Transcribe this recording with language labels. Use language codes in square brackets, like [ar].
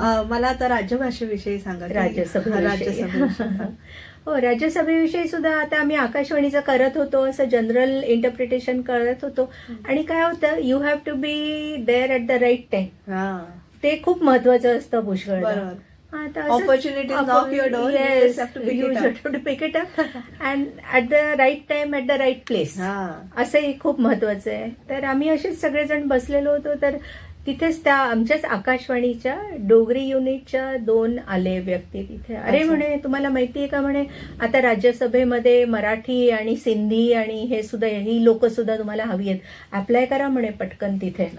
[mr] मला आता राज्यभाषेविषयी सांगा. राज्यसभेविषयी. हो, राज्यसभेविषयी सुद्धा आता आम्ही आकाशवाणीचं करत होतो, असं जनरल इंटरप्रिटेशन करत होतो. आणि काय होतं, [en] You have to be there at the right time. [mr] ते खूप महत्वाचं असतं पुष्कळ. [en] Opportunity is knock your door. Yes, you just have to pick it up. to pick it up and at the right time at the right place. [mr] असंही खूप महत्वाचं आहे. तर आम्ही असेच सगळेजण बसलेलो होतो. तर तिथेच त्या आमच्याच आकाशवाणीच्या डोगरी युनिटच्या 2 आले व्यक्ती तिथे. अरे म्हणे तुम्हाला माहितीये का म्हणे आता राज्यसभेमध्ये मराठी आणि सिंधी आणि हे सुद्धा ही लोक सुद्धा तुम्हाला हवी आहेत, अप्लाय करा म्हणे पटकन तिथे.